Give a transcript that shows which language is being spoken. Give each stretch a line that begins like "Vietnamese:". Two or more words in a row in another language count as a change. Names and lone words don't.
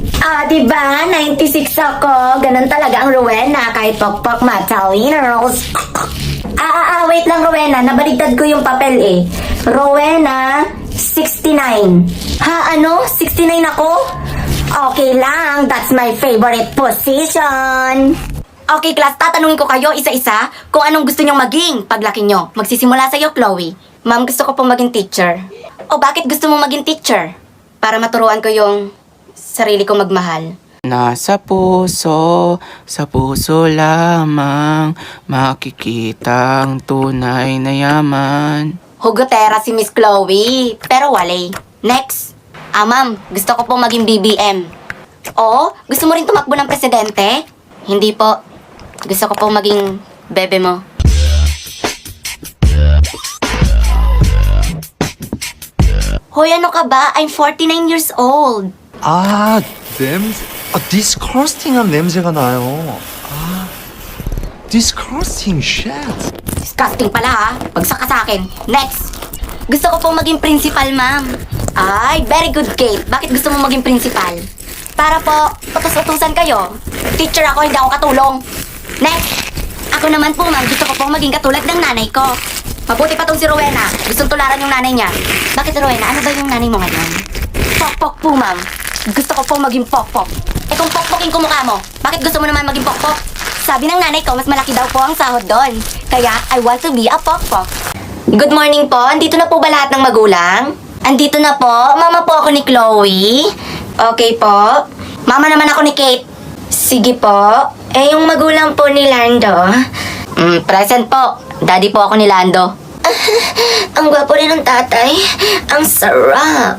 Filipino: Diba? 96 ako. Ganun talaga ang Rowena. Kahit pokpok matalinos. Wait lang, Rowena. Nabaligtad ko yung papel eh. Rowena, 69. Ano? 69 ako? Okay lang.
English: That's my favorite position. Okay, class,
Filipino: tatanungin ko kayo isa-isa kung anong gusto nyong maging paglaki nyo. Magsisimula sa'yo, Chloe. Ma'am, gusto ko pong maging teacher. O bakit gusto mong maging teacher? Para maturuan ko yung sarili kong magmahal. Sa puso lamang makikita ang tunay na yaman. Hugotera si Miss Chloe, pero wale. Next. Ma'am, gusto ko pong maging BBM. O, gusto mo rin tumakbo ng presidente? Hindi po. Gusto ko pong maging bebe mo. Hoy, ano ka ba?
English: I'm 49 years old.
Korean: 냄새. 디스커스팅한 냄새가 나요.
English: disgusting shit.
Filipino: Disgusting pala ha. Pagsak ka sa akin. Next. Gusto ko pong maging principal, ma'am. Ay,
English: very good,
Filipino: Kate. Bakit gusto mo maging principal? Para po, utos-utusan kayo. Teacher ako, hindi ako katulong. Next. Ako naman po, ma'am. Gusto ko pong maging katulad ng nanay ko. Mabuti pa tong si Rowena. Gustong tularan yung nanay niya. Bakit, Rowena? Ano ba yung nanay mo ngayon? Pok-pok po, ma'am. Gusto ko pong maging pok-pok. Kung pok-pokin ko mukha mo, bakit gusto mo naman maging pok-pok? Sabi ng nanay ko, mas malaki daw po ang sahod doon. Kaya,
English: I want to be a pok-pok. Good morning po.
Filipino: Andito na po ba lahat ng magulang? Andito na po. Mama po ako ni Chloe. Okay po. Mama naman ako ni Kate. Sige po. Yung magulang po ni Lando. Present po. Daddy po ako ni Lando. Ang gwapo rin ng tatay. Ang sarap.